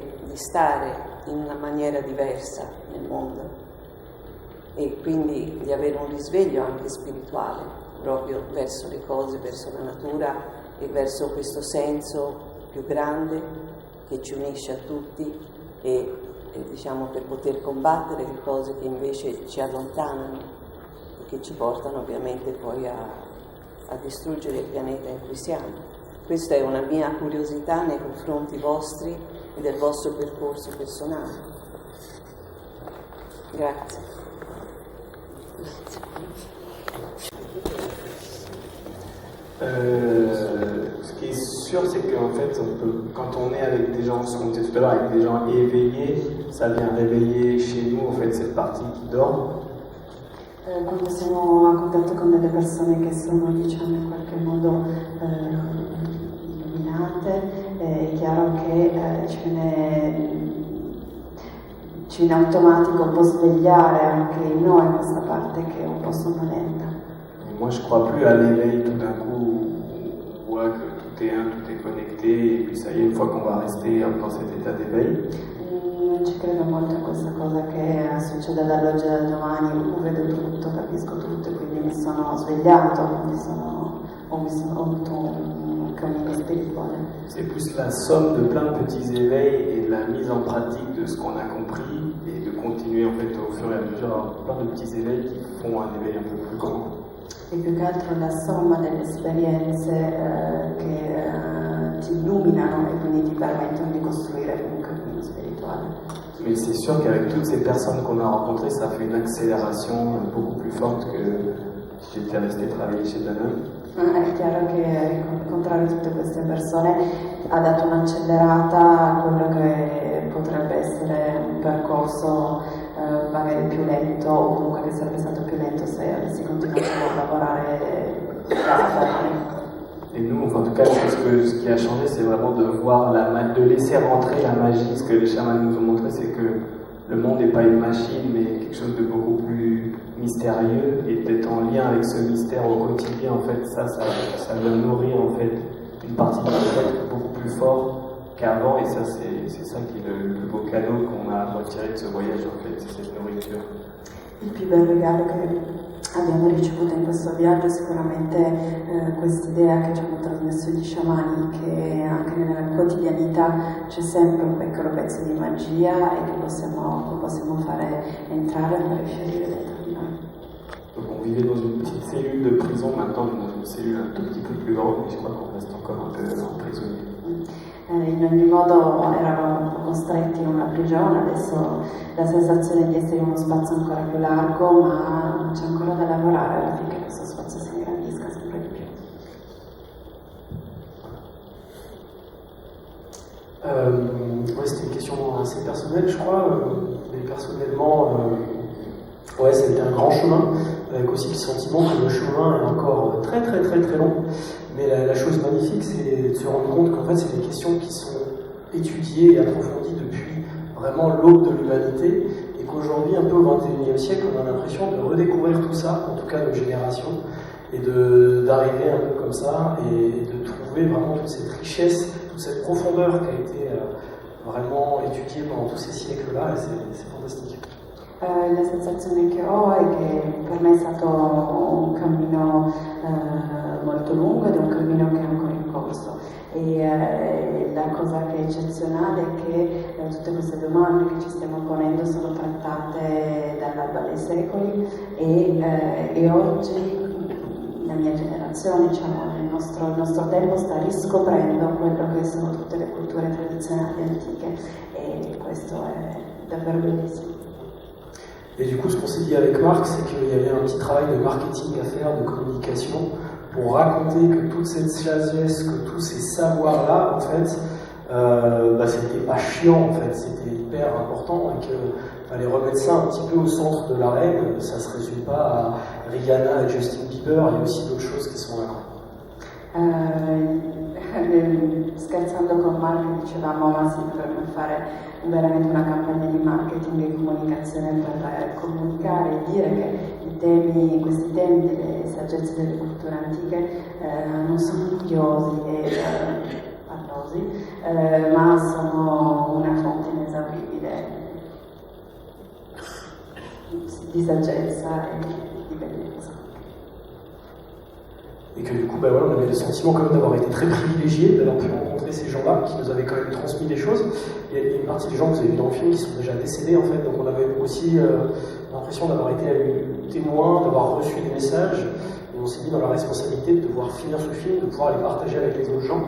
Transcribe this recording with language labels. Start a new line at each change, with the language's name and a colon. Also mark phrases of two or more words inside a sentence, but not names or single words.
Italian: di stare in una maniera diversa nel mondo e quindi di avere un risveglio anche spirituale proprio verso le cose, verso la natura e verso questo senso più grande che ci unisce a tutti e diciamo per poter combattere le cose che invece ci allontanano e che ci portano ovviamente poi a distruggere il pianeta in cui siamo. Questa è una mia curiosità nei confronti vostri e del vostro percorso personale. Grazie.
French: Ce qui est sûr, c'est qu'en fait, quand on est avec des gens, ce qu'on disait tout à l'heure, avec des gens éveillés, ça vient réveiller chez nous, en fait, cette partie qui dort.
Italian: Quando siamo a contatto con delle persone che sono, diciamo, in qualche modo illuminate, è chiaro che ci viene automatico un po' svegliare anche in noi questa parte che è un po' sonnolenta.
French: Moi, je crois plus à l'éveil tout d'un coup, où on voit que tout est un, tout est connecté, et puis ça y est, une fois qu'on va rester dans cet état d'éveil.
Italian: Non ci credo molto a questa cosa che succede dall'oggi al domani, vedo tutto, capisco tutto, quindi mi sono svegliato, ho avuto un cammino spirituale.
French: C'est plus la somme de plein de petits éveils et de la mise en pratique de ce qu'on a compris et de continuer en fait au fur et à mesure à avoir plein de petits éveils qui font un éveil un peu plus grand.
Italian: E più che altro la somma delle esperienze che ti illuminano e quindi ti permettono di costruire un cammino spirituale.
French: Mais c'est sûr qu'avec toutes ces personnes qu'on a rencontrées, ça fait une accélération beaucoup plus forte que si j'étais resté travailler chez Danone.
Italian: È chiaro che incontrare tutte queste persone ha dato un'accelerata a quello che potrebbe essere un percorso magari più lento o comunque che sarebbe stato più lento se avessi continuato a lavorare da Danone.
French: Et nous, enfin, en tout cas, je pense que ce qui a changé, c'est vraiment de voir de laisser rentrer la magie. Ce que les chamans nous ont montré, c'est que le monde n'est pas une machine, mais quelque chose de beaucoup plus mystérieux. Et d'être en lien avec ce mystère au quotidien, en fait, ça va nourrir en fait une partie de notre être beaucoup plus fort qu'avant. Et ça, c'est ça qui est le plus beau cadeau qu'on a retiré de ce voyage, en fait, c'est cette nourriture.
Italian: Il più bel regalo che abbiamo ricevuto in questo viaggio è sicuramente quest'idea che ci hanno trasmesso gli sciamani, che anche nella quotidianità c'è sempre un piccolo pezzo di magia e che possiamo fare entrare e fare fiorire dentro di noi.
French: Donc on vivait dans une petite cellule de prison, maintenant on est dans une cellule un tout petit peu plus grande, mais je crois qu'on reste encore un peu emprisonné.
Italian: In ogni modo eravamo un po' costretti in una prigione, adesso la sensazione di essere in uno spazio ancora più largo, ma c'è ancora da lavorare affinché questo spazio si ingrandisca sempre di più.
French: Ouais, c'était une question assez personnelle, je crois. Mais personnellement, ouais, c'était un grand chemin, avec aussi le sentiment que le chemin est encore très très très très long. Mais la chose magnifique, c'est de se rendre compte qu'en fait, c'est des questions qui sont étudiées et approfondies depuis vraiment l'aube de l'humanité, et qu'aujourd'hui, un peu au XXIe siècle, on a l'impression de redécouvrir tout ça, en tout cas nos générations, et d'arriver un peu comme ça, et de trouver vraiment toute cette richesse, toute cette profondeur qui a été vraiment étudiée pendant tous ces siècles-là, et c'est fantastique.
Italian: La sensazione che ho è che per me è stato un cammino molto lungo ed è un cammino che è ancora in corso, e la cosa che è eccezionale è che tutte queste domande che ci stiamo ponendo sono trattate dall'alba dei secoli e oggi la mia generazione, diciamo, il nostro tempo sta riscoprendo quello che sono tutte le culture tradizionali antiche, e questo è davvero bellissimo.
French: Et du coup, ce qu'on s'est dit avec Marc, c'est qu'il y avait un petit travail de marketing à faire, de communication, pour raconter que toute cette sagesse, que tous ces savoirs-là, en fait, c'était pas chiant, en fait, c'était hyper important, et qu'il fallait remettre ça un petit peu au centre de l'arène. Ça se résume pas à Rihanna et Justin Bieber, il y a aussi d'autres choses qui sont là.
Italian: Scherzando con Marco dicevamo, ma si dovrebbe fare veramente una campagna di marketing e comunicazione per comunicare e dire che questi temi delle saggezze delle culture antiche non sono noiosi e pallosi, ma sono una fonte inesauribile di saggezza e di bellezza.
French: Et que du coup, voilà, on avait le sentiment quand même d'avoir été très privilégiés, d'avoir pu rencontrer ces gens-là qui nous avaient quand même transmis des choses. Il y a une partie des gens que vous avez vu dans le film qui sont déjà décédés, en fait, donc on avait aussi l'impression d'avoir été témoins, d'avoir reçu des messages, et on s'est mis dans la responsabilité de devoir finir ce film, de pouvoir les partager avec les autres gens.